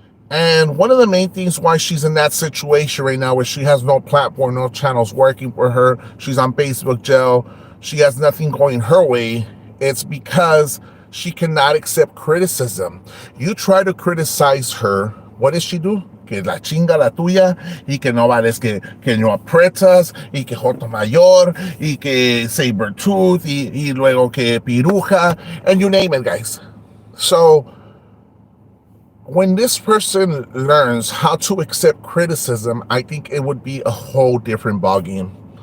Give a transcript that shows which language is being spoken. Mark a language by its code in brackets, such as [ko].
[en] And one of the main things why she's in that situation right now where she has no platform, no channels working for her, she's on Facebook jail, she has nothing going her way, it's because she cannot accept criticism. You try to criticize her, what does she do? [es] Que la chinga la tuya, y que no vales, que no aprietas, y que joto mayor, y que saber tooth, y luego que piruja, [en] and you name it, guys. So, when this person learns how to accept criticism, I think it would be a whole different ballgame.